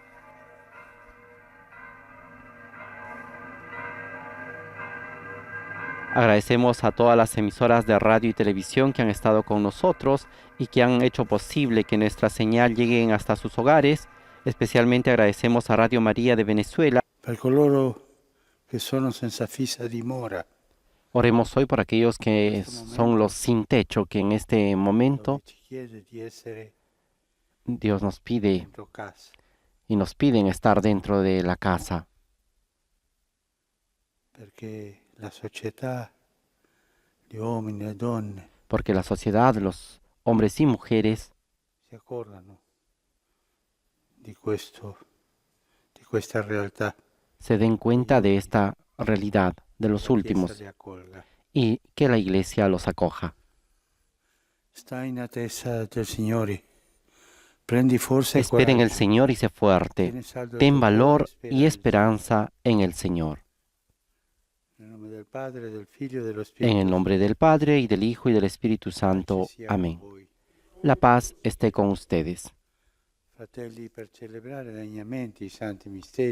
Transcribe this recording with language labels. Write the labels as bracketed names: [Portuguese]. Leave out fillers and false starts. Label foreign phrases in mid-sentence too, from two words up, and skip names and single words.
[Spanish] Agradecemos a todas las emisoras de radio y televisión que han estado con nosotros y que han hecho posible que nuestra señal llegue hasta sus hogares. Especialmente agradecemos a Radio María de Venezuela. [Italian] Per coloro che sono senza fissa dimora. [Spanish] Oremos hoy por aquellos que son los sin techo, que en este momento Dios nos pide y nos piden estar dentro de la casa. [Italian] Perché la società, gli uomini, le donne [Spanish] porque la sociedad, los hombres y mujeres, [Italian] si accorgano di questa realtà. [Spanish] se den cuenta de esta realidad de los [Italian] La Chiesa [Spanish] últimos [Italian] li accolga. [Spanish] y que la Iglesia los acoja. [Italian] Sta in attesa del Signore. Prendi forza e [Spanish] Espera en el [Italian] coraggio. [Spanish] Señor y sé fuerte. [Italian] Tiene saldo il [Spanish] Ten [Italian] tuo [Spanish] valor [Italian] cuore, [Spanish] y esperanza en el Señor. [Italian] Nel nome del Padre, del Figlio e dello [Spanish] En [Italian] Spirito [Spanish] el nombre del Padre, y del Hijo, y del Espíritu Santo. [Italian] sia [Spanish] Amén. [Italian] con voi. [Spanish] La paz esté con ustedes. [Italian] Fratelli, per celebrare degnamente i santi misteri,